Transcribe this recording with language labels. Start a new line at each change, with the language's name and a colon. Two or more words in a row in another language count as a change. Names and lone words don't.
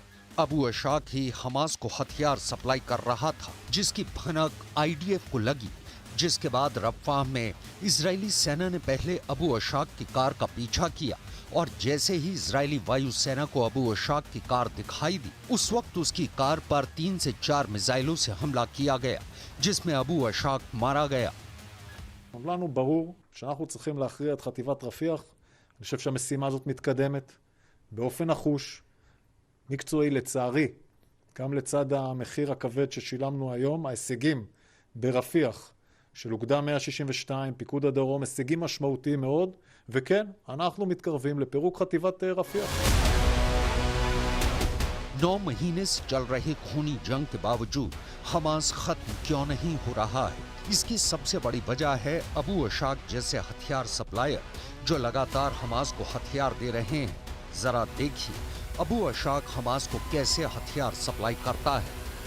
Hindi: अबू अशाक ही हमास को हथियार सप्लाई कर रहा था, जिसकी भनक आईडीएफ को लगी, जिसके बाद रफ़ा में इजरायली सेना ने पहले अबू अशाक की कार का पीछा किया और जैसे ही इजरायली वायुसेना को अबू अशाक की कार दिखाई दी, उस वक्त उसकी कार पर 3 से 4 मिसाइलों से हमला किया गया, जिसमें अबू अशाक मारा गया।
Hebrew: לנו ברור שאנחנו צריכים להכריע את חטיבת רפיח. אני חושב שהמשימה הזאת מתקדמת באופן נחוש, מקצועי לצערי, גם לצד המחיר הכבד ששילמנו היום. ההישגים ברפיח של אוגדה 162, פיקוד הדרום, הישגים משמעותיים מאוד, וכן, אנחנו מתקרבים לפירוק חטיבת רפיח.
Hindi: 9 महीने से चल रहे खूनी जंग के बावजूद हमास खत्म क्यों नहीं हो रहा है? इसकी सबसे बड़ी वजह है अबू अशाक जैसे हथियार सप्लायर जो लगातार हमास को हथियार दे रहे हैं। जरा देखिए अबू अशाक हमास को कैसे हथियार सप्लाई करता है।